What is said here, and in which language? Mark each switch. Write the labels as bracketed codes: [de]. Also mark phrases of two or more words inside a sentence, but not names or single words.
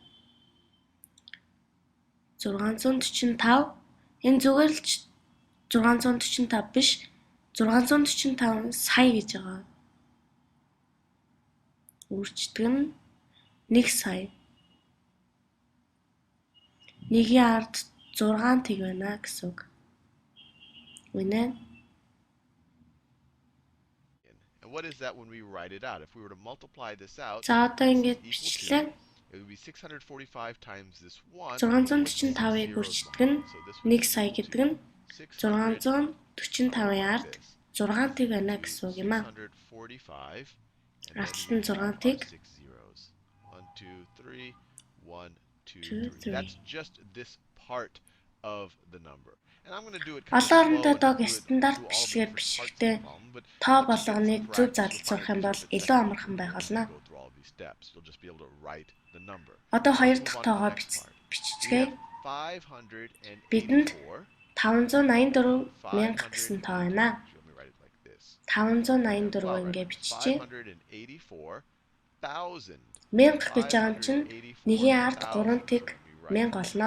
[mn] 645 энэ зүгээр л 645 биш 645 сая гэж байгаа. Үрждэг нь 1 сая. 1-ийн ард 6 тэг байна гэсэн үг. Үнэ? [en] What is that when we write it out? If we were to multiply this out, [mn] за одоо ингэж бичлээ. [en] It would be 645 times this 1. [mn] 645-ыг үрждэг нь 1 сая гэдэг нь 645-ын ард 6 тэг байна гэсэн үг юм аа. 645 Арталт нь 6 тэг. 1 2 3 1 2 3. [en] That's just this part of the number. And I'm going to do it kind of [mn] Олон оронтой [en] slow [mn] тоог [en] and [mn] стандарт [en] do all the [mn] бичлэгээр [en] different parts of [mn] бичихтэй [en] the problem, but [mn] тоо [en] just [mn] болгоныг [en] practice [mn] зөв [en] will [mn] задлж [en] find [mn] сурах юм [en] it [mn] бол [en] a bit [mn] илүү [en] better. [mn] амархан байх болно. [en] Go through all these steps. You'll just be able to write the number. [mn] Одоо хоёр [en] Let's [mn] дахь [en] move on to the [mn] тоогоо [en] next part. [mn] бичицгээе. Бидэнд 584 мянга гэсэн тоо байна. 584 ингээ биччихье. 1000 гэж байгаа юм чинь 1-ийн ард 3 тэг 1000 болно.